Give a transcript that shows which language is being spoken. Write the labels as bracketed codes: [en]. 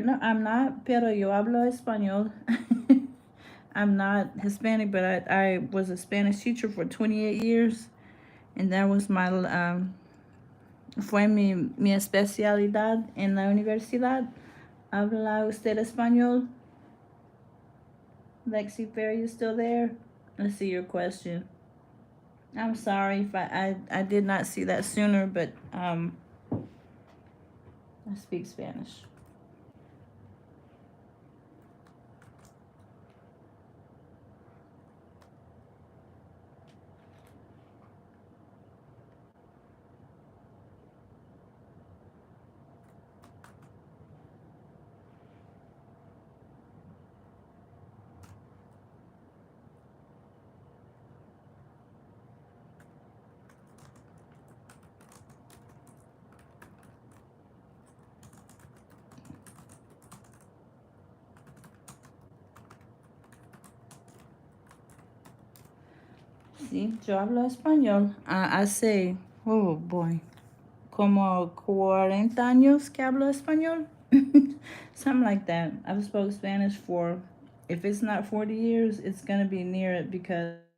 [en] No, I'm not, [es] pero yo hablo español. [en] I'm not Hispanic, but I was a Spanish teacher for 28 years. And that was my, [es] fue mi especialidad en la universidad. ¿Habla usted español? [en] Lexi Fair, you still there? Let's see your question. I'm sorry if I did not see that sooner, but I speak Spanish. [es] Sí, yo hablo español. Hace, [en] oh boy, [es] como 40 años que hablo español. [en] Something like that. I've spoken Spanish for, if it's not 40 years, it's going to be near it because